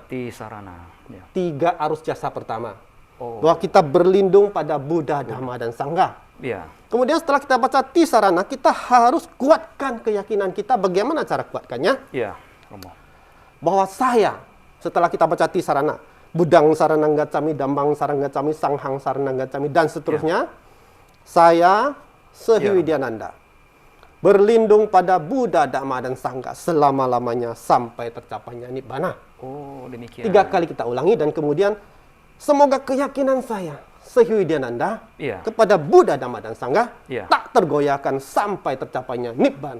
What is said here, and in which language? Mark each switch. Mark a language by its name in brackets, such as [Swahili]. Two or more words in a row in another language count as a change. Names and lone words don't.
[Indonesian] Tisarana. Ya. 3 arus jasa pertama. Bahwa kita berlindung pada Buddha, Dhamma, dan Sangha. Ya. Kemudian setelah kita baca tisarana, kita harus kuatkan keyakinan kita. Bagaimana cara kuatkannya? Iya, Romo. Bahwa saya, setelah kita baca tisarana, [Pali] Budang Saranang Gacchami, Dambang Saranang Gacchami, Sanghang Saranang Gacchami, [Indonesian] dan seterusnya, saya Sehiwidyananda berlindung pada Buddha, Dhamma, dan Sangha selama-lamanya sampai tercapainya Nibbana. Oh, demikian. 3 kali kita ulangi dan kemudian semoga keyakinan saya Sehiwidyananda kepada Buddha, Dhamma, dan Sangha tak tergoyahkan sampai tercapainya Nibbana.